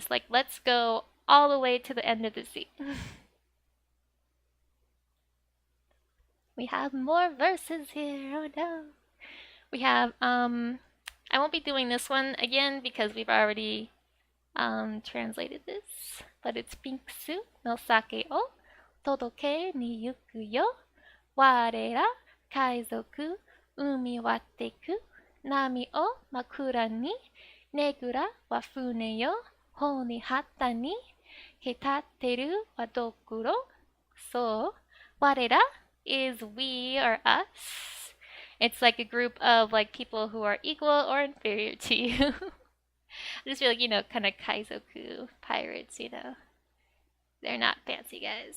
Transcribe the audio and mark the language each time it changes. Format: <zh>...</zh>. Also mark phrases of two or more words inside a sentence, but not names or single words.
<en>Like let's go all the way to the end of the sea. We have more verses here. Oh no. We have I won't be doing this one again because we've already translated this, but it's</en> <ja>ビンクスの酒を届けにゆくよ. 我ら海賊海割ってく波を枕に寝ぐらは船よ帆に張ったに蹴立てるはドクロ.</ja> <en>So warera is we or us. It's like a group of like people who are equal or inferior to you. just feel like, kind of Kaizoku pirates, They're not fancy guys.</en>